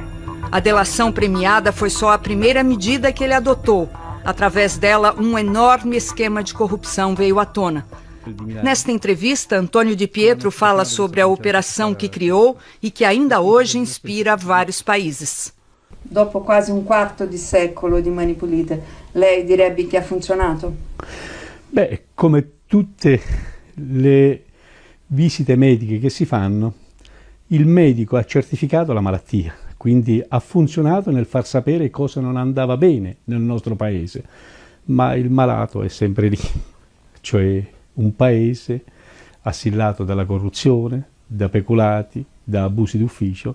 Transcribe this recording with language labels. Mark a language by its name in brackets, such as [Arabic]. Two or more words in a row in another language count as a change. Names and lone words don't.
[Portuguese] A delação premiada foi só a primeira medida que ele adotou. Através dela, um enorme esquema de corrupção veio à tona. Nesta entrevista, Antônio Di Pietro fala sobre a operação que criou e que ainda hoje inspira vários países. [Italian] Dopo quasi un quarto di secolo di Mani Pulite, lei direbbe che ha funzionato? Beh, come tutte le visite mediche che si fanno, il medico ha certificato la malattia, quindi ha funzionato nel far sapere cosa non andava bene nel nostro paese, ma il malato è sempre lì, cioè un paese assillato dalla corruzione, da peculati, da abusi d'ufficio.